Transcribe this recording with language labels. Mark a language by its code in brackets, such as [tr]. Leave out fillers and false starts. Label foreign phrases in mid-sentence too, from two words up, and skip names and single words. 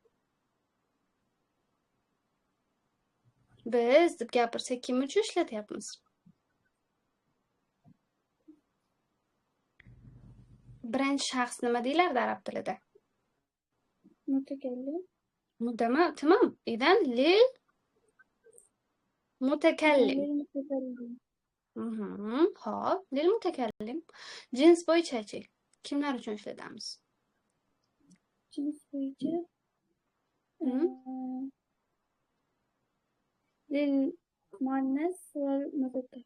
[uz] Biz deb gapirsak kim uchun ishlatyapmiz? Birinchi shaxs nima deyiladi arab tilida? Mutakallim. Tamam. [ar] إذن للمتكلم. [uz] Xo'p, [ar] للمتكلم. [uz] Jins bo'yicha-chi kimlar uchun ishlatamiz? Jins bo'yicha [ar] للمؤنث والمذكر.